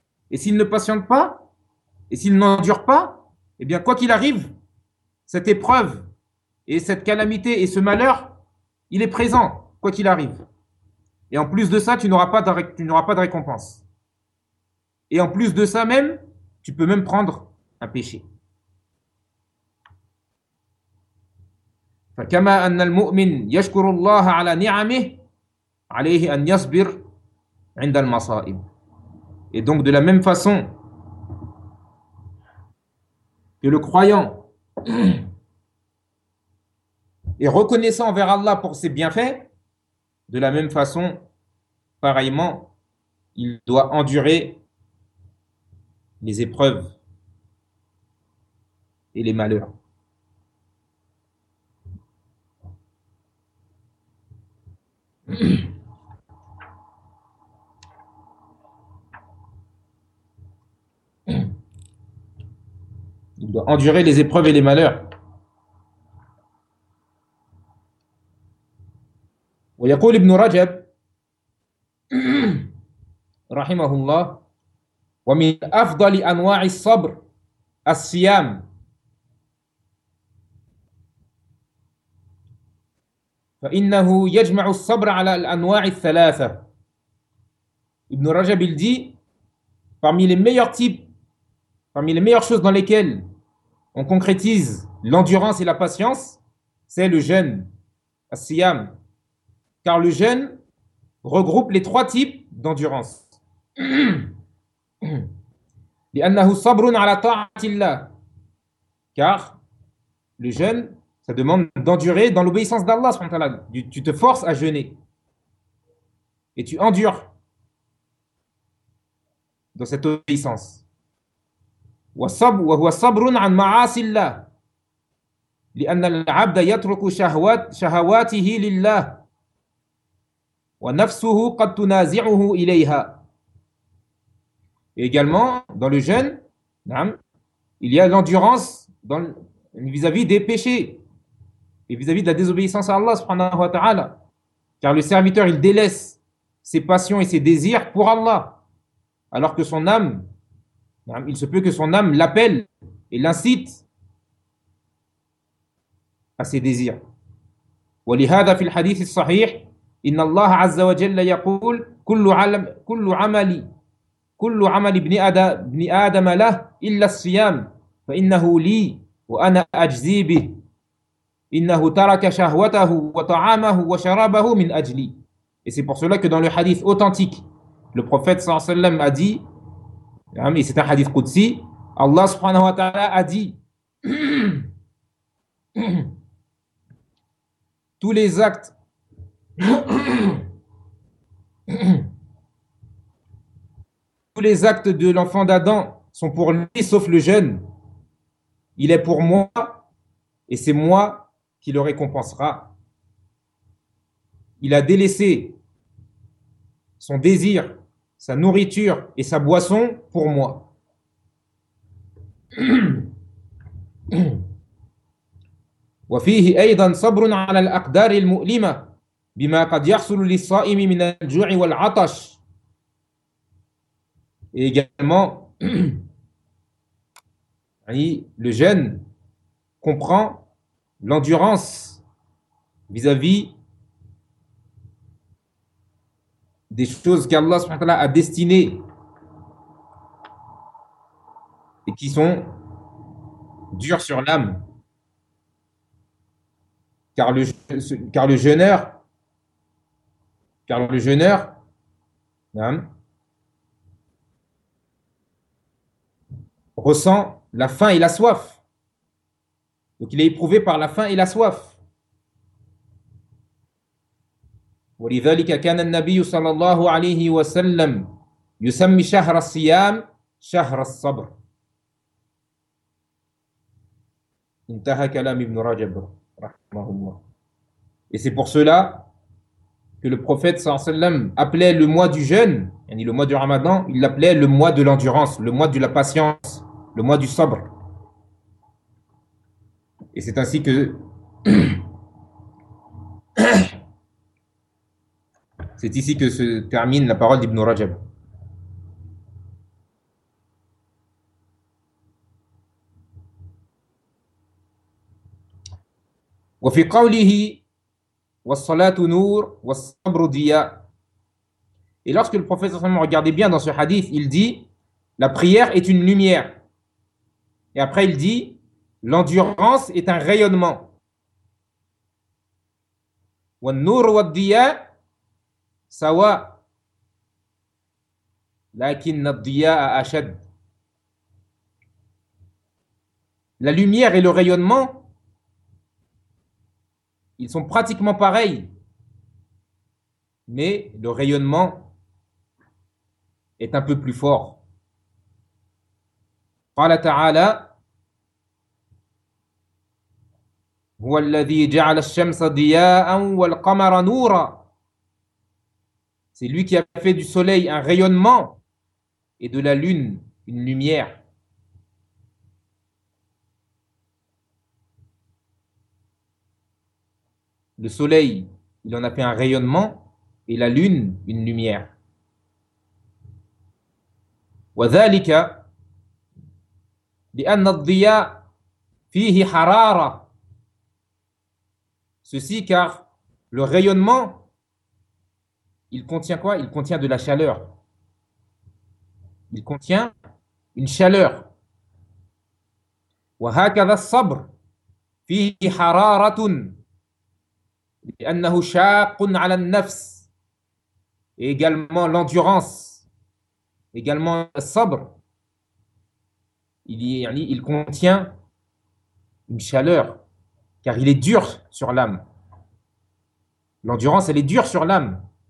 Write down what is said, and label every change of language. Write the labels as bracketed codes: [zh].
[fr] Et s'il ne patiente pas, et s'il n'endure pas, eh bien, quoi qu'il arrive, cette épreuve et cette calamité et ce malheur, il est présent, quoi qu'il arrive. Et en plus de ça, tu n'auras pas de récompense. Et en plus de ça même, tu peux même prendre un péché. [ar] فكما أن المؤمن يشكر الله على نعمه عليه أن يصبر عند المصائب. [fr] Et donc de la même façon que le croyant est reconnaissant envers Allah pour ses bienfaits, de la même façon, pareillement, il doit endurer les épreuves et les malheurs. Il doit endurer les épreuves et les malheurs. [ar] ويقول ابن رجب رحمه الله ومن أفضل أنواع الصبر الصيام. فإنه يجمع الصبر على الأنواع الثلاثة. [fr] ابن رجب il dit, parmi les meilleurs types, parmi les meilleures choses dans lesquelles on concrétise l'endurance et la patience, c'est le jeûne, as-siyam. Car le jeûne regroupe les trois types d'endurance. [ar] لأنه صبر على طاعة الله. [fr] Car le jeûne, ça demande d'endurer dans l'obéissance d'Allah. Tu te forces à jeûner. Et tu endures dans cette obéissance. [ar] وهو صبر عن معاصي الله لأن العبد يترك شهواته لله ونفسه قد تنازعه إليها. [fr] Et également, dans le jeûne, il y a l'endurance vis-à-vis des péchés. Et vis-à-vis de la désobéissance à Allah subhanahu wa ta'ala. Car le serviteur, il délaisse ses passions et ses désirs pour Allah. Alors que son âme, il se peut que son âme l'appelle et l'incite à ses désirs. [ar] ولهذا في الحديث الصحيح إن الله عز وجل يقول كل عمل ابن آدم له إلا الصيام فإنه لي وأنا أجزي به. إِنَّهُ تَرَكَ شَهْوَتَهُ وَطَعَامَهُ وَشَرَابَهُ مِنْ أَجْلِي. [fr] Et c'est pour cela que dans le hadith authentique, le prophète sallallahu alayhi wa sallam a dit, et c'est un hadith Qudsi, Allah subhanahu wa ta'ala a dit, tous les actes, tous les actes de l'enfant d'Adam sont pour lui, sauf le jeûne. Il est pour moi, et c'est moi qui le récompensera. Il a délaissé son désir, sa nourriture et sa boisson pour moi. [ar] وفيه أيضا صبر على الأقدار المؤلمة بما قد يحصل للصائم من الجوع والعطش. [fr] Et également, le jeûne comprend l'endurance vis-à-vis des choses qu'Allah subhanahu wa ta'ala a destinées et qui sont dures sur l'âme. Car le jeûneur, hein, ressent la faim et la soif. Donc il est éprouvé par la faim et la soif. [ar] ولذلك كان النبي صلى الله عليه وسلم يسمي شهر الصيام شهر الصبر. انتهى كلام ابن رجب رحمه الله. [fr] Et c'est pour cela que le prophète صلى الله عليه وسلم appelait le mois du jeûne, yani le mois du Ramadan, il l'appelait le mois de l'endurance, le mois de la patience, le mois du sabr. Et c'est ainsi que c'est ici que se termine la parole d'Ibn Rajab. [ar] وفي قوله والصلاة نور والصبر ضياء. [fr] Et lorsque le prophète sallam regardait bien dans ce hadith, il dit la prière est une lumière. Et après il dit l'endurance est un rayonnement. [ar] والنور والضياء سواء لكن الضياء أشد. [fr] La lumière et le rayonnement, ils sont pratiquement pareils, mais le rayonnement est un peu plus fort. [ar] قال تعالى هو الذي جعل الشمس ضياء والقمر نورا. [fr] C'est lui qui a fait du soleil un rayonnement et de la lune une lumière. Le soleil, il en a fait un rayonnement et la lune une lumière. [ar] وذلك لأن الضياء فيه حرارة. [fr] Ceci car le rayonnement, il contient quoi? Il contient de la chaleur. Il contient une chaleur. [ar] وهكذا الصبر فيه حرارة لأنه شاق على النفس. [fr] Et également l'endurance. Également le sabr. Il contient une chaleur. Car il est dur sur l'âme. L'endurance, elle est dure sur l'âme.